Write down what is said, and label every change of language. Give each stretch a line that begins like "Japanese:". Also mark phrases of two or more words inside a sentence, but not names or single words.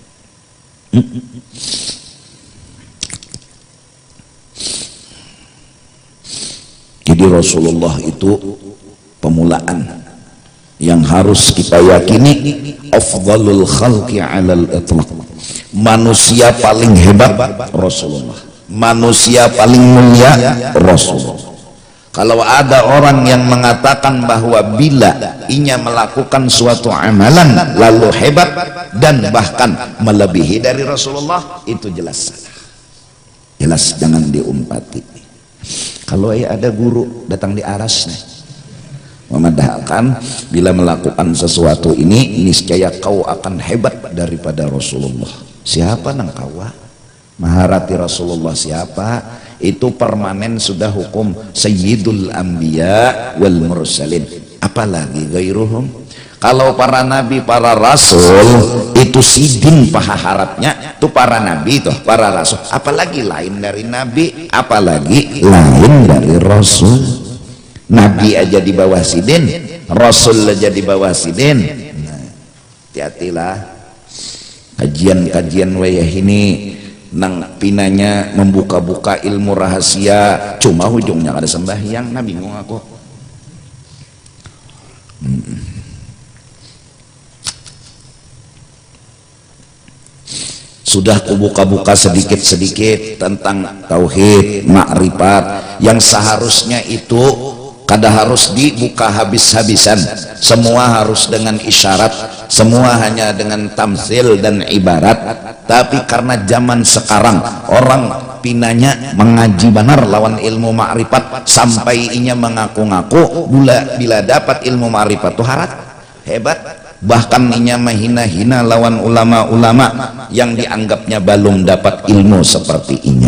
Indonesian: Jadi Rasulullah itu pemulaan yang harus kita yakini,
Arabic: أفضل الخلق على الإطلاق,
Indonesian: manusia paling hebat Rasulullah, manusia paling mulia Rasulullah. Kalau ada orang yang mengatakan bahwa bila inya melakukan suatu amalan lalu hebat dan bahkan melebihi dari Rasulullah, itu jelas salah, jelas jangan diumpati. Kalau ada guru datang di arasnya memadahkan bila melakukan sesuatu ini niscaya kau akan hebat daripada Rasulullah.
Banjar: Siapa nang kawa maharati Rasulullah siapa?
Indonesian: Itu permanen sudah hukum
Arabic: سيد الأنبياء والمرسلين,
Indonesian: apalagi gairuhum.
Banjar: Kalau para nabi para rasul itu sidin paha harapnya tuh para nabi tuh para rasul, apalagi lain dari nabi, apalagi lain dari rasul. Nabi aja di bawah sidin, rasul aja di bawah sidin. Nah, hati-hatilah kajian-kajian wayah ini nang pinanya membuka-buka ilmu rahasia, cuma ujungnya ada sembahyang. Nah bingung aku.
Indonesian: Sudah kubuka-buka sedikit-sedikit tentang tauhid, makrifat yang seharusnya itu kada harus dibuka habis-habisan, semua harus dengan isyarat, semua hanya dengan tamsil dan ibarat.
Banjar: Tapi karena zaman sekarang orang pinanya mengaji benar lawan ilmu makrifat sampai inya mengaku-ngaku bila dapat ilmu makrifat tuh harat hebat, bahkan inya menghina-hina lawan ulama-ulama yang dianggapnya belum dapat ilmu seperti inya.